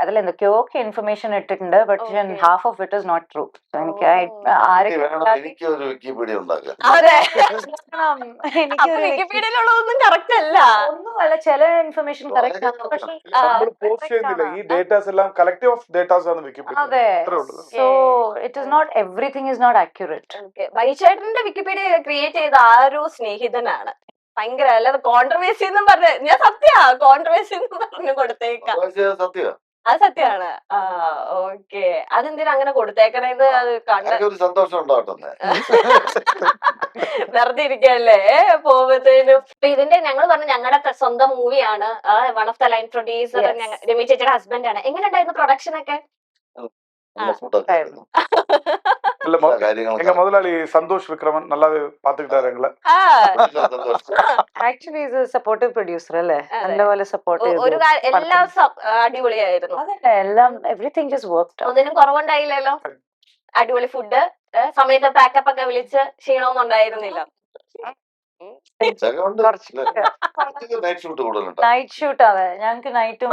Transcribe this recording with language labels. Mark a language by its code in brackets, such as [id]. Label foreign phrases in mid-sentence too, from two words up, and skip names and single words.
[ml] അതിൽ എന്തൊക്കെയോ ഇൻഫർമേഷൻ ഇട്ടിട്ടുണ്ട്, [en] but half of it is not true. [ml] എനിക്ക് എനിക്ക് വേണം, എനിക്ക് ഒരു വിക്കിപീഡിയ ഉണ്ടാക്കാം. അതെ, എനിക്കൊരു വിക്കിപീഡിയയിലുള്ളതൊന്നും കറക്റ്റ് അല്ല. ഒന്നുമല്ല, ചില ഇൻഫർമേഷൻ കറക്റ്റ് ആണ്, പക്ഷെ നമ്മൾ പോസ്റ്റ് ചെയ്യുന്നില്ല ഈ ഡേറ്റാസ് എല്ലാം [en] collective of datas [ml] ആണ് വിക്കിപീഡിയ. അതെ. അത്രേ ഉള്ളൂ. [en] so it is not everything is not accurate. [ml] വൈചേട്ടന്റെ വിക്കിപീഡിയ ക്രിയേറ്റ് ചെയ്ത ആരോ സ്നേഹിതനാണ്. ഭയങ്കര, അല്ലാതെ കോൺട്രവേഴ്സി എന്നും പറഞ്ഞ ഞാൻ കോൺട്രവേഴ്സി എന്ന് പറഞ്ഞു കൊടുത്തേക്കാം. സത്യം, അത് സത്യമാണ്. ഓക്കെ, അതെന്തിനാ അങ്ങനെ കൊടുത്തേക്കണേന്ന് അത് കണ്ട ഒരു സന്തോഷം ഉണ്ടാവട്ടെ. വെറുതെ ഇരിക്കല്ലേ പോകുമ്പത്തേനും. ഇതിന്റെ ഞങ്ങൾ പറഞ്ഞു ഞങ്ങളുടെ സ്വന്തം മൂവിയാണ്. [en] one of the line producer [ml] രമി ചേച്ചിയുടെ ഹസ്ബൻഡ് ആണ്. എങ്ങനെ ഉണ്ടായിരുന്നു പ്രൊഡക്ഷൻ ഒക്കെ? [ta] எங்க முதலாளி சந்தோஷ் விக்ரமன் நல்லாவே பாத்துக்கிட்டாரு எங்களை. [ml] ആക്ച്വലി ഇത് [en] supportive producer [ml] അല്ലേ, നല്ലപോലെ സപ്പോർട്ട് ഒരു എല്ലാം അടിപൊളിയായിരുന്നു. അതല്ലേ, എല്ലാം [en] everything just worked. [ml] ഒന്നിനും കുറവുണ്ടായില്ലല്ലോ. അടിപൊളി ഫുഡ്, സമയത്ത് പാക്കപ്പ് ഒക്കെ വിളിച്ച് ക്ഷീണമൊന്നും ഉണ്ടായിരുന്നില്ല. [en] night shoot [ml] അതെ, ഞങ്ങക്ക് നൈറ്റും